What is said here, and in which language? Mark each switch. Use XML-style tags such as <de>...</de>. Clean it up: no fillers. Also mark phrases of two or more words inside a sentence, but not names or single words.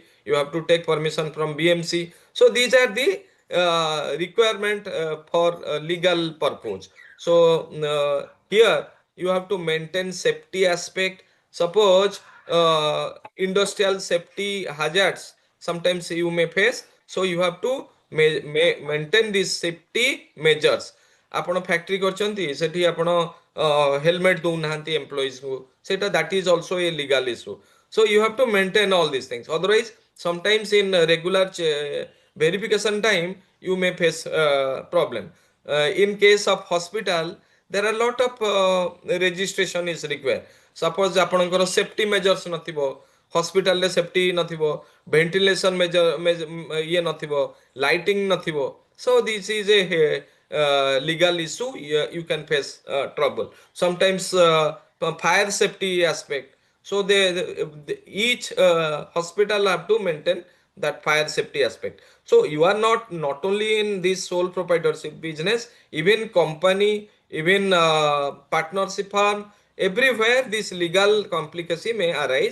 <en>You have to take permission from BMC. So these are the requirement for legal purpose. So here you have to maintain safety aspect. Suppose industrial safety hazards sometimes you may face. So you have to maintain these safety measures.</en> <or>ଆପଣ ଫ୍ୟାକ୍ଟ୍ରି କରିଛନ୍ତି ସେଠି ଆପଣ ହେଲମେଟ୍ ଦଉନାହାନ୍ତି ଏମ୍ପ୍ଲୟିଜକୁ, ସେଇଟା</or> <en>that is also a legal issue. So you have to maintain all these things. Otherwise, sometimes in regular verification time, you may face problem. In case of hospital, there are lot of registration is required.</en> <or>Suppose ଆପଣଙ୍କର</or> <en>safety measures</en> <or>ନଥିବ, hospital ରେ safety ନଥିବ,</or> <en>ventilation measure</en> <or>ଇଏ ନଥିବ, lighting ନଥିବ.</or> <en>So this is a legal issue. You can face trouble. Sometimes fire safety aspect. So each hospital have to maintain that fire safety aspect. So you are not only in this sole proprietorship business, even company, even partnership firm, everywhere this legal complication may arise.</en>